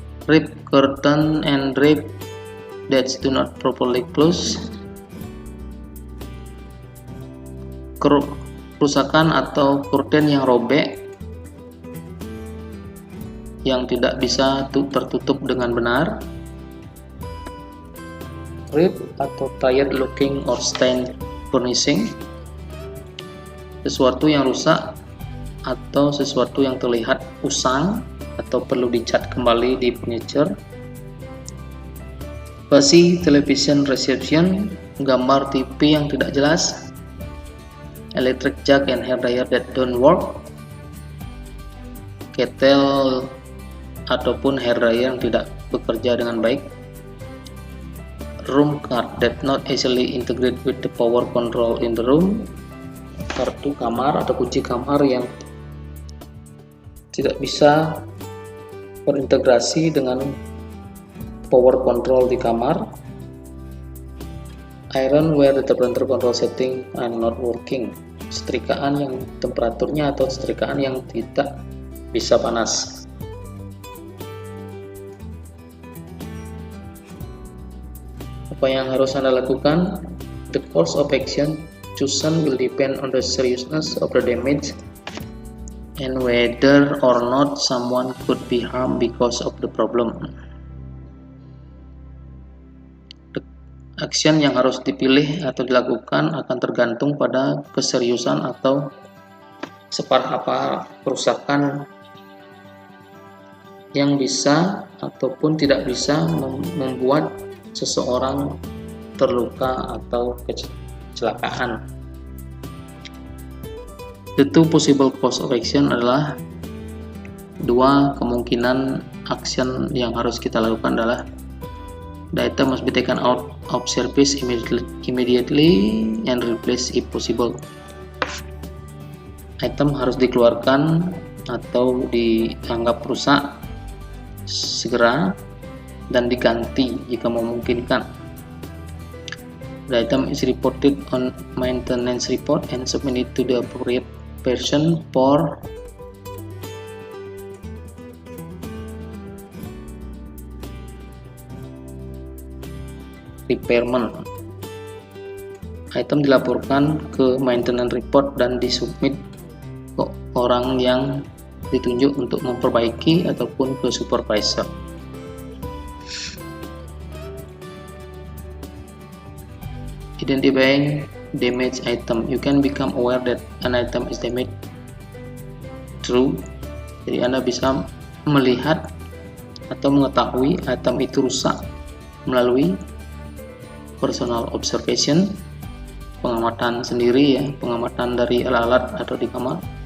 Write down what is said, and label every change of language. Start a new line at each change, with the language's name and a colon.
English: Rip curtain and drape that do not properly close.
Indonesian: Kerusakan atau kurden yang robek yang tidak bisa tertutup dengan benar. Ripped atau
English: tired looking or stained furnishing,
Indonesian: sesuatu yang rusak atau sesuatu yang terlihat usang atau perlu dicat kembali di furniture.
English: Fuzzy television reception,
Indonesian: gambar TV yang tidak jelas.
English: Electric jug and hair dryer that don't work.
Indonesian: Kettle ataupun hair dryer yang tidak bekerja dengan baik.
English: Room card that not easily integrate with the power control in the room.
Indonesian: Kartu kamar atau kunci kamar yang tidak bisa berintegrasi dengan power control di kamar.
English: Iron where the temperature control setting are not working.
Indonesian: Setrikaan yang temperaturnya atau setrikaan yang tidak bisa panas. Apa yang harus Anda lakukan?
English: The course of action chosen will depend on the seriousness of the damage and whether or not someone could be harmed because of the problem. The action
Indonesian: yang harus dipilih atau dilakukan akan tergantung pada keseriusan atau separah apa kerusakan yang bisa ataupun tidak bisa membuat seseorang terluka atau kecelakaan.
English: The two possible course of action
Indonesian: adalah dua kemungkinan action yang harus kita lakukan adalah
English: the item must be taken out of service immediately and replaced if possible.
Indonesian: Item harus dikeluarkan atau dianggap rusak segera dan diganti jika memungkinkan.
English: The item is reported on maintenance report and submitted to the appropriate person for repairment.
Indonesian: Item dilaporkan ke maintenance report dan disubmit ke orang yang ditunjuk untuk memperbaiki ataupun ke supervisor.
English: Identifying damaged item, you can become aware that an item is damaged through.
Indonesian: Jadi Anda bisa melihat atau mengetahui item itu rusak melalui personal observation, pengamatan sendiri ya, pengamatan dari alat-alat atau di kamar.